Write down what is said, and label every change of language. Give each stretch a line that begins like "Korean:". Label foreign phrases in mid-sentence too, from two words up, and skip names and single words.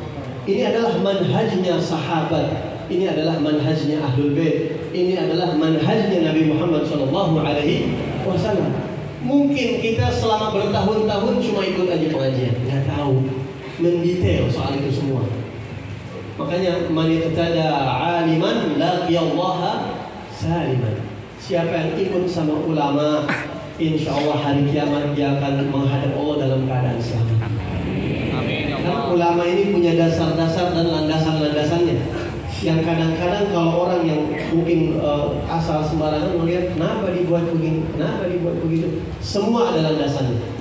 Indonesian: Ini adalah manhajnya sahabat, ini adalah manhajnya Ahlul Bait, ini adalah manhajnya Nabi Muhammad SAW. Mungkin kita selama bertahun-tahun cuma ikut aja pengajian, nggak tahu mendetail soal itu semua.
Arabic: Makanya من اقتدى عالما لقي الله سالما.
Indonesian: Siapa yang ikut sama ulama,
Arabic: إن شاء الله
Indonesian: hari kiamat dia akan menghadap Allah dalam keadaan selamat. Karena ulama ini punya dasar-dasar dan landasan-landasannya, yang kadang-kadang kalau orang yang mungkin asal sembarangan melihat kenapa dibuat begini, kenapa dibuat begitu, semua ada landasannya.